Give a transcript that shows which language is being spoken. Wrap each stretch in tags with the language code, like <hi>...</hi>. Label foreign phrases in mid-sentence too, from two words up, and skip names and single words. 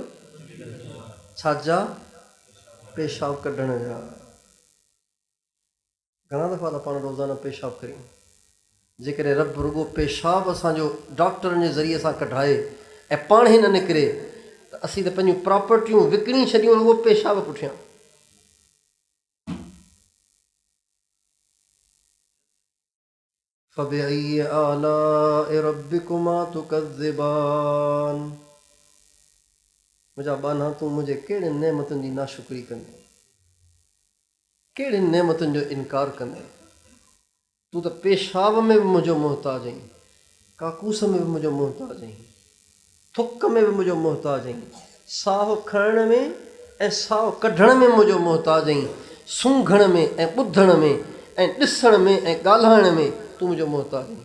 <sd>छाजा? पेशाब कढण जा। घणा दफ़ा त पाण रोज़ाना पेशाब करियूं। जेकॾहिं रब रुॻो पेशाब असांजो डॉक्टरनि जे ज़रिए सां कढाए ऐं पाण ई न निकिरे त असीं त पंहिंजूं प्रॉपर्टियूं विकिणी छॾियूं रुॻो पेशाब पुठियां।</sd> <ar>فبأي آلاء ربكما تكذبان.</ar> <sd>मुंहिंजा बाना, तूं मुंहिंजे कहिड़े नेमतुनि जी नाशुक्री कंदे, कहिड़े नेमतुनि जो इनकार कंदे? तूं त पेशाब में बि मुंहिंजो मोहताज आहीं, काकूस में बि मुंहिंजो मोहताज आहीं, थुक में बि मुंहिंजो मोहताज आहीं, साहु खणण में ऐं साहु कढण में मुंहिंजो मोहताज आहीं, सूंघण में ऐं ॿुधण में ऐं ॾिसण में ऐं ॻाल्हाइण में तूं मुंहिंजो मोहताज आहीं।</sd>